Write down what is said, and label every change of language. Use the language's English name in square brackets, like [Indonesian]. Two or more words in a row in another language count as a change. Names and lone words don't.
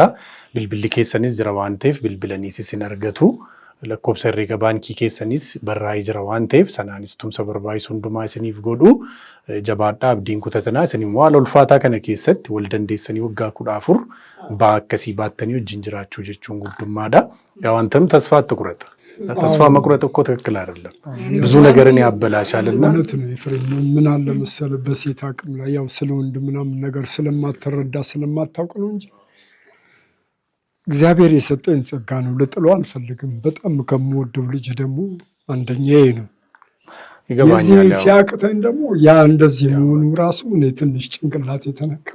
[Oromo] Bilbilli keessanis jira waan ta'eef bilbilaniis isin argatu. Lakkoofsa herreega baankii keessanis barraa'ee jira waan ta'eef sanaanis tumsa barbaachisu hundumaa isiniif godhu. Jabaadhaa abdiin kutatanaa isin immoo haala ulfaataa kana keessatti wal dandeessanii waggaa 14 ba'aa akkasii baattanii wajjin jiraachuu jechuun guddummaadha. [Amharic] yaa አንተም ተስፋ አትቁረጥ። ተስፋ መቁረጥ እኮ ትክክል አይደለም፣ ብዙ ነገርን ያበላሻልና። እውነት ነው ኤፍሬም። ምን አለ መሰለህ በሴት አቅም ላይ ያው ስለ ወንድ ምናምን ነገር ስለማትረዳ ስለማታውቅ ነው እንጂ እግዚአብሔር የሰጠኝ ጸጋ ነው። ልጥለው አልፈልግም። በጣም ከምወደው ልጅ ደግሞ አንደኛዬ ነው። ይገባኛል። ሲያቅተኝ ደግሞ ያ እንደዚህ መሆኑ ራሱ እኔ ትንሽ ጭንቅላት የተነካው